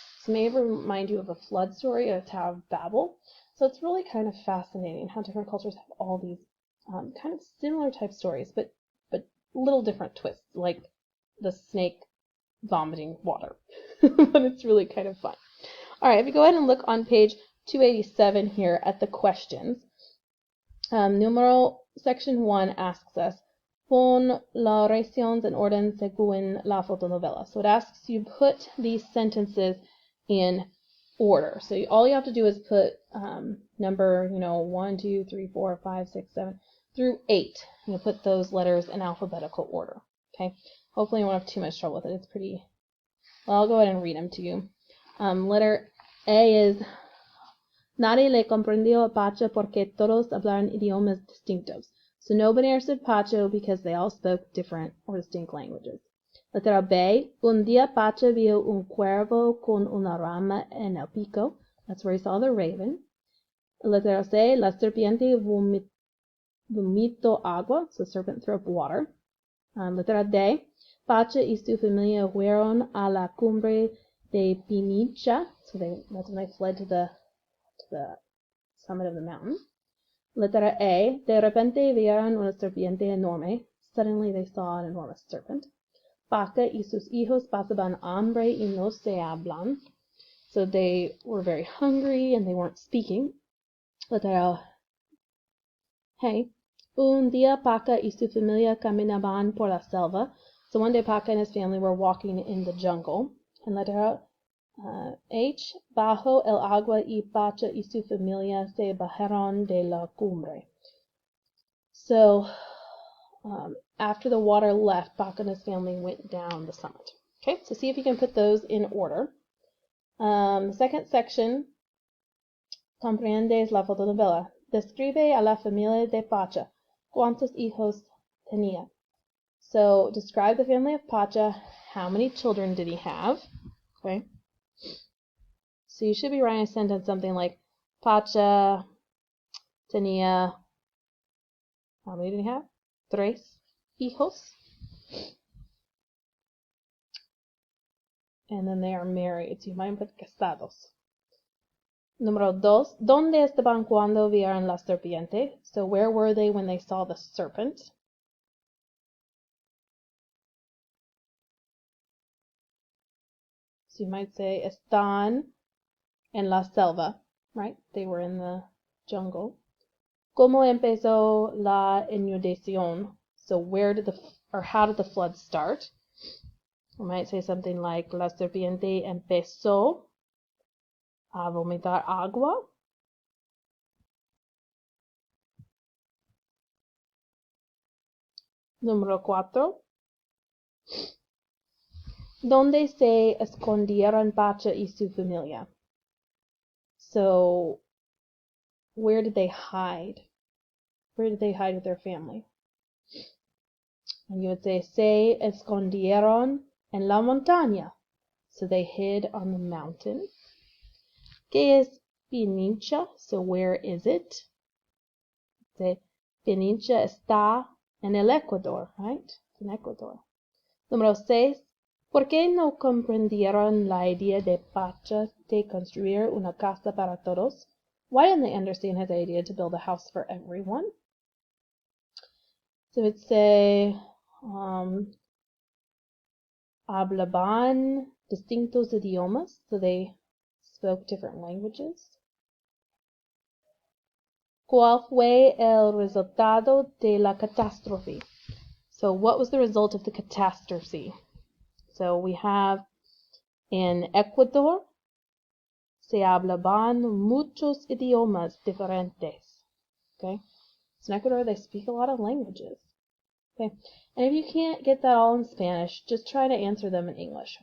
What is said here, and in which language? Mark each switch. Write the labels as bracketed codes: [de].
[en] So it may remind you of a flood story or Tower of Babel. So it's really kind of fascinating how different cultures have all these kind of similar type stories, but little different twists, like the snake vomiting water. But it's really kind of fun. All right, if you go ahead and look on page 287 here at the questions. Section 1 asks us, [es] pon las oraciones en orden según la fotonovela. [en] So it asks you put these sentences in order. So all you have to do is put number, 1, 2, 3, 4, 5, 6, 7 through 8. You put those letters in alphabetical order. Okay. Hopefully you won't have too much trouble with it. It's pretty. Well, I'll go ahead and read them to you. Letter A is [es] nadie le comprendió a Pacha porque todos hablaban idiomas distintos. [en] So nobody understood Pacha because they all spoke different or distinct languages. [es] Letra B, un día Pacha vio un cuervo con una rama en el pico. [en] That's where he saw the raven. [es] Letra C, la serpiente vomitó agua. [en] So serpent threw up water. [es] Letra D, Pacha y su familia fueron a la cumbre de Pinicha. [en] So that's when they fled to the summit of the mountain. [es] Letra A, de repente vieron una serpiente enorme. [en] Suddenly they saw an enormous serpent. [es] Pacha y sus hijos pasaban hambre y no se hablan. [en] So they were very hungry and they weren't speaking. [es] Letra Hey, un día Pacha y su familia caminaban por la selva. [en] So one day Pacha and his family were walking in the jungle. [es] And letra H, bajo el agua y Pacha y su familia se bajaron de la cumbre. [en] So, after the water left, Pacha and his family went down the summit. Okay, so see if you can put those in order. Second section, [es] comprendes la fotonovela. Describe a la familia de Pacha. ¿Cuántos hijos tenía? [en] So, describe the family of Pacha. How many children did he have? Okay. So you should be writing a sentence something like [es] Pacha tenía, [en] how many did he have? [es] 3 hijos. [en] And then they are married, so you might put casados. [es] Número 2, ¿dónde estaban cuando vieron la serpiente? [en] So where were they when they saw the serpent? So you might say [es] están en la selva, [en] right? They were in the jungle. [es] ¿Cómo empezó la inundación? [en] So how did the flood start? We might say something like [es] la serpiente empezó a vomitar agua. Número 4. ¿Dónde se escondieron Pacha y su familia? [en] So, where did they hide? Where did they hide with their family? And you would say, [es] se escondieron en la montaña. [en] So they hid on the mountain. [es] ¿Qué es Pinicha? [en] So where is it? [es] The península está en el Ecuador, right? En Ecuador. Número 6. ¿Por qué no comprendieron la idea de Pacha de construir una casa para todos? [en] Why didn't they understand his idea to build a house for everyone? So it'd say, [es] hablaban distintos idiomas, [en] so they spoke different languages. [es] ¿Cuál fue el resultado de la catástrofe? [en] So what was the result of the catastrophe? So we have in Ecuador, [es] se hablaban muchos idiomas diferentes. [en] Okay, so in Ecuador they speak a lot of languages. Okay, and if you can't get that all in Spanish, just try to answer them in English.